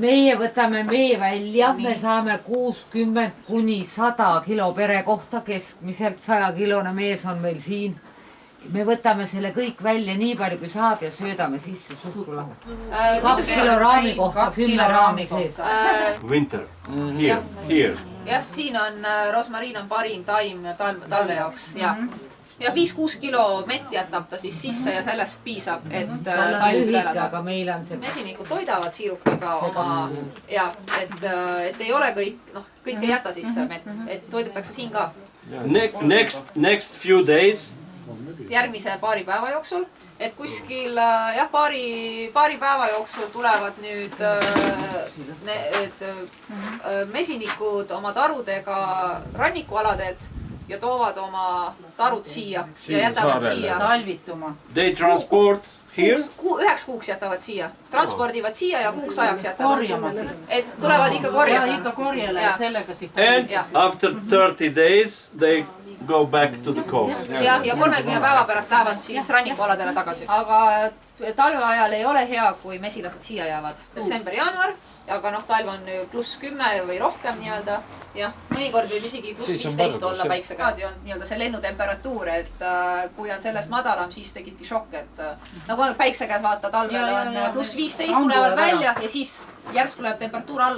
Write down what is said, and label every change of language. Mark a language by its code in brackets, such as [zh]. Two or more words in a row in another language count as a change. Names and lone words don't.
[et] Meie võtame mee välja, me saame 60 kuni 100 kilo pere kohta, keskmiselt 100 kilone mees on meil siin. Me võtame selle kõik välja nii palju kui saab ja söödame sisse suhkrulahu. 2 kilo raami kohta, 10 raami sees. [en] Winter. Here. [et] Jah, siin on rosmariin on parim taim talve jaoks. Ja 5-6 kilo mett jätab ta siis sisse ja sellest piisab, et talv üle elada. Aga meil on see... Mesinikud toidavad siirupiga oma... Ja, et ei ole kõik ei jäta sisse mett, et toidetakse siin ka. [en] Next few days [et] järgmise paari päeva jooksul, et kuskil paari päeva jooksul tulevad nüüd mesinikud oma tarudega rannikualadelt ja toovad oma tarud siia ja jätavad siia. Talvituma. [en] They transport here? [et] 9 kuuks jätavad siia. Transpordivad siia ja kuuks ajaks jätavad. Et tulevad ikka korjama. Ja ikka korjale, et sellega siis... [en] And after 30 days they go back to the coast. [et] Ja 30 päeva pärast lähevad siis rannikualadele tagasi. Aga talve ajal ei ole hea, kui mesilased siia jäävad. Detsember, jaanuar, aga talv on +10 või rohkem nii-öelda. Ja mõnikord võib isegi +15 olla päiksekäe. On nii-öelda see lennutemperatuur, et kui on sellest madalam, siis tegibki šokk, et nagu päiksekäes vaata, talvel on +15 tulevad välja ja siis järsku läheb temperatuur alla.